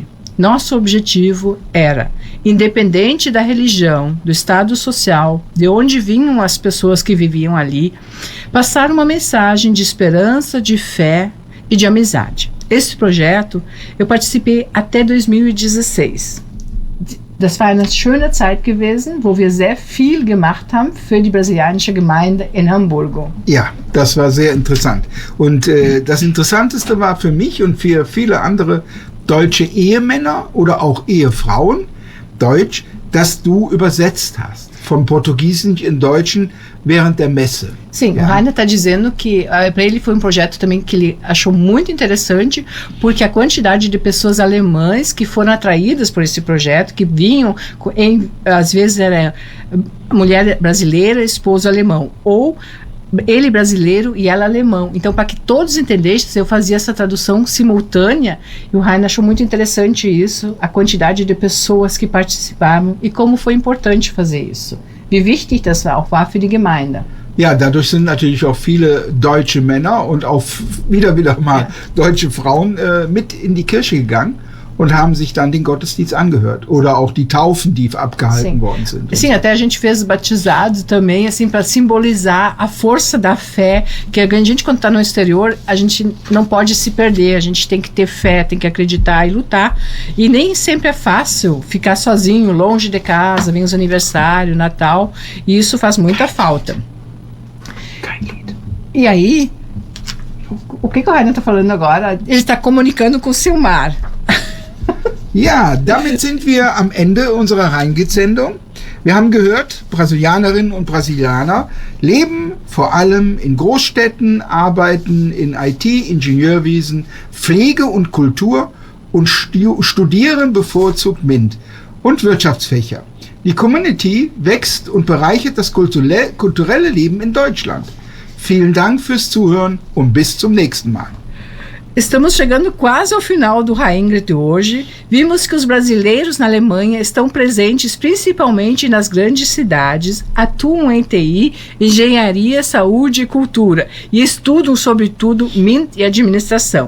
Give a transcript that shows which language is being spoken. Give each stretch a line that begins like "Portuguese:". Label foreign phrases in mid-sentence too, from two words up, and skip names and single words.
Portuguese: Nosso objetivo era, independente da religião, do estado social, de onde vinham as pessoas que viviam ali, passar uma mensagem de esperança, de fé e de amizade. Esse projeto eu participei até 2016.
German: Das war eine schöne Zeit gewesen, wo wir sehr viel gemacht haben für die brasilianische Gemeinde in Hamburgo. Ja, das war sehr interessant. Und das Interessanteste war für mich und für viele andere deutsche Ehemänner oder auch Ehefrauen, Deutsch, dass du übersetzt hast vom Portugiesischen in Deutschen während der Messe.
Portuguese: Sim, o Rainer está dizendo que para ele foi um projeto também que ele achou muito interessante, porque a quantidade de pessoas alemãs que foram atraídas por esse projeto, que vinham, às vezes era mulher brasileira, esposo alemão, ou ele brasileiro e ela alemão. Então, para que todos entendessem, eu fazia essa tradução simultânea, e o Rainer achou muito interessante isso, a quantidade de pessoas que participavam e como foi importante fazer isso.
German: Wie wichtig das auch war für die Gemeinde. Ja, dadurch sind natürlich auch viele deutsche Männer und auch wieder mal deutsche Frauen mit in die Kirche gegangen und haben sich dann den Gottesdienst angehört. Oder auch die Taufen, die abgehalten worden sind.
Portuguese: Sim, até a gente fez batizados também, assim, para simbolizar a força da fé, que a gente, quando está no exterior, a gente não pode se perder, a gente tem que ter fé, tem que acreditar e lutar. E nem sempre é fácil ficar sozinho, longe de casa, vem os aniversários, Natal, e isso faz muita falta. E aí, o que o Rainer está falando agora? Ele está comunicando com o Silmar.
German: Ja, damit sind wir am Ende unserer Rheingit-Sendung. Wir haben gehört, Brasilianerinnen und Brasilianer leben vor allem in Großstädten, arbeiten in IT, Ingenieurwesen, Pflege und Kultur und studieren bevorzugt MINT und Wirtschaftsfächer. Die Community wächst und bereichert das kulturelle Leben in Deutschland. Vielen Dank fürs Zuhören und bis zum nächsten Mal.
Portuguese: Estamos chegando quase ao final do Raingret de hoje. Vimos que os brasileiros na Alemanha estão presentes principalmente nas grandes cidades, atuam em TI, engenharia, saúde e cultura e estudam sobretudo MINT e administração.